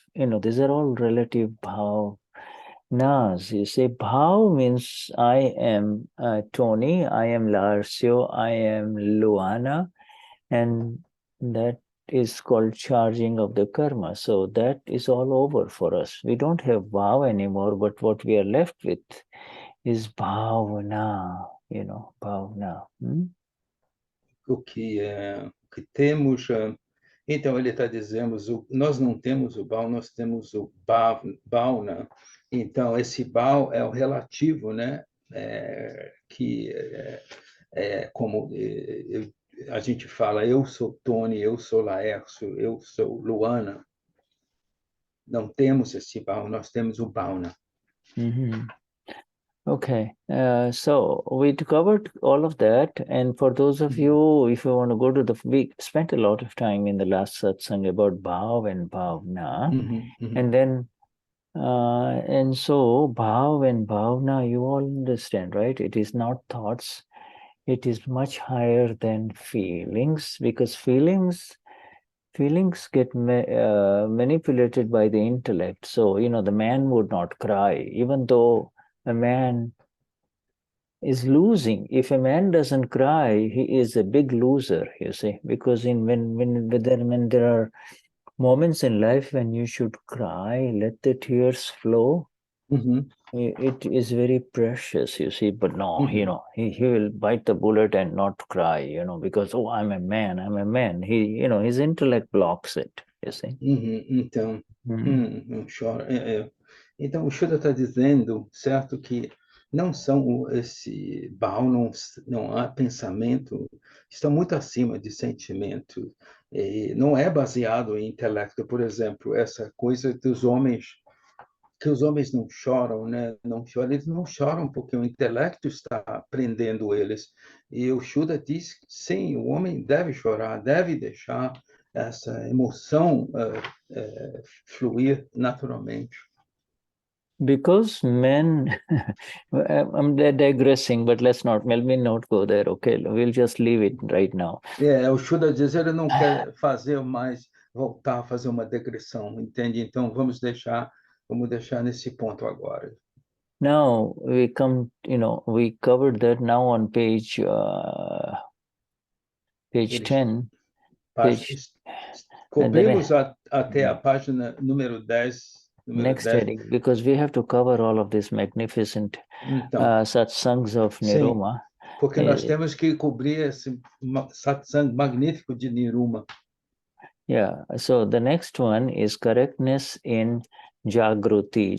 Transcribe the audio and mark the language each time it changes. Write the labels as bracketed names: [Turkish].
[English] These are all relative bhav. Nas, you say bhav means I am Tony, I am Larsio, I am Luana, and that is called charging of the karma. So that is all over for us. We don't have bhav anymore, but what we are left with is bhavna, bhavna. [Portuguese] O que temos... Então, ele está dizendo, nós não temos o Baal, nós temos o Bhaavna. Então, esse Baal é o relativo, né? Que como a gente fala, eu sou Tony, eu sou Laércio, eu sou Luana. Não temos esse Baal, nós temos o Bhaavna. [English] Okay, so we covered all of that, and for those of you, if you want to go to we spent a lot of time in the last satsang about bhav and bhavna, and then and so bhav and bhavna, you all understand, right? It is not thoughts, it is much higher than feelings, because feelings get manipulated by the intellect. So the man would not cry, even though a man is losing. If a man doesn't cry, he is a big loser, because when there are moments in life when you should cry, let the tears flow, it is very precious, you see, but no, he will bite the bullet and not cry, because, oh, I'm a man. His intellect blocks it, you see. [Portuguese] Então, não chora. Então, o Shuddha está dizendo, certo, que não são esse Baal, não há pensamento, está muito acima de sentimento. Não é baseado em intelecto, por exemplo, essa coisa dos homens, que os homens não choram, né? Não choram, eles não choram porque o intelecto está prendendo eles. E o Shuddha diz, sim, o homem deve chorar, deve deixar essa emoção fluir naturalmente. [English] Because men, I'm digressing, but let me not go there, okay? We'll just leave it right now. [Portuguese] O Shuddha diz, ele não quer fazer mais, voltar a fazer uma digressão, entende? Então, vamos deixar nesse ponto agora. [English] Now, we come, we covered that now on page 10. [Portuguese] Cobrimos até a página número 10. [English] Next heading, because we have to cover all of this magnificent satsangs of Niruma. [Portuguese] Sim, porque nós temos que cobrir esse satsang magnífico de Niruma. [English] Yeah, so the next one is correctness in Jagruti.